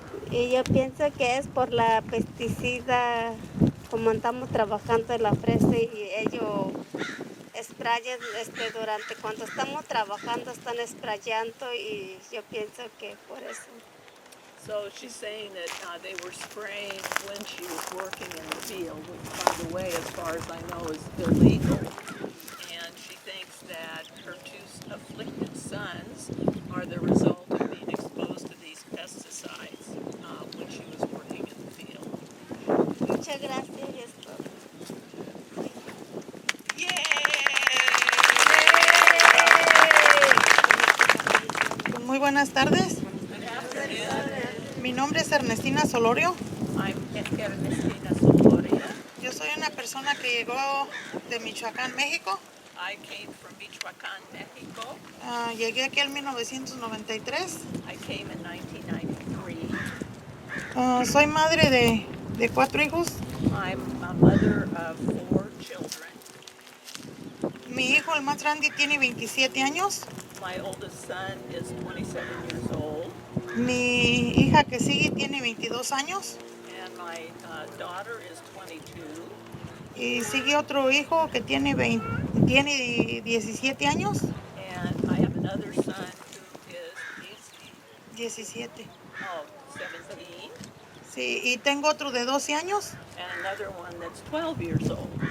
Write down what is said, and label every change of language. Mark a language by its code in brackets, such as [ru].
[es] Y yo pienso que es por la pesticida, como andamos trabajando en la fresa y ellos sprayan durante cuando estamos trabajando están sprayando y yo pienso que por eso. [en] So she's saying that they were spraying when she was working in the field, which, by the way, as far as I know, is illegal. And she thinks that her 2 afflicted sons are the result of being exposed to these pesticides when she was working in the field. [es] Muchas gracias. Muy buenas tardes. Mi nombre es Ernestina Solorio. [en] I'm Ernestina Soloria. [es] Yo soy una persona que llegó de Michoacán, México. [en] I came from Michoacán, Mexico. [es] Llegué aquí en 1993. [en] I came in 1993. [es] Soy madre de 4 hijos. [en] I'm a mother of 4 children. [es] Mi hijo, el más grande, tiene 27 años. [en] My oldest son is 27 years old. [es] Mi hija que sigue tiene 22 años. [en] And my daughter is 22. [es] Y sigue otro hijo que tiene 17 años. [en] And I have another son who is 17. Oh, 17. [es] Sí, y tengo otro de 12 años. [en] And another one that's 12 years old.